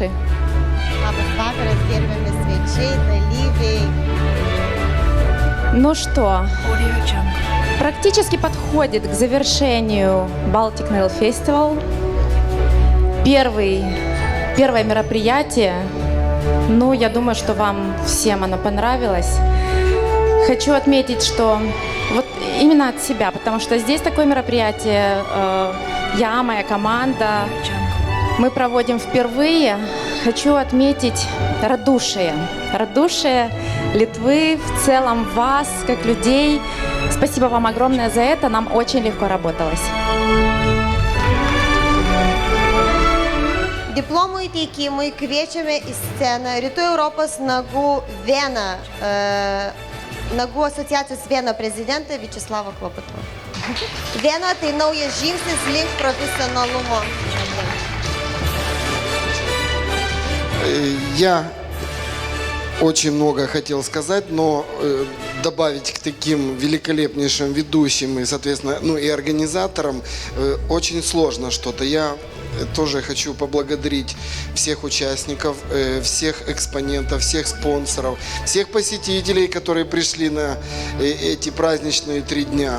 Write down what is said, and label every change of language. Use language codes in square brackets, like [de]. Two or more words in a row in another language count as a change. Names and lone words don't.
[lt] Labas vakaras, gerbiami svečiai, dalyviai. [ru] Ну что, практически подходит к завершению Baltic Nail Festival. Первое мероприятие. Ну, я думаю, что вам всем оно понравилось. Хочу отметить, что вот именно от себя, потому что здесь такое мероприятие, я, моя команда, мы проводим впервые. Хочу отметить радушие Литвы, в целом вас, как людей. Спасибо вам огромное за это, нам очень легко работалось. [lt] Diplomų įteikimui kviečiame į sceną Rytų Europos nagų Nagų asociacijos Viena prezidentą Viačeslavą Klobutovą. Viena tai naujas žingsnis link profesionalumo. [ru] Я очень много хотел сказать, но добавить к таким великолепнейшим ведущим и, соответственно, и организаторам очень сложно что-то. Я тоже хочу поблагодарить всех участников, всех экспонентов, всех спонсоров, всех посетителей, которые пришли на эти праздничные 3 дня.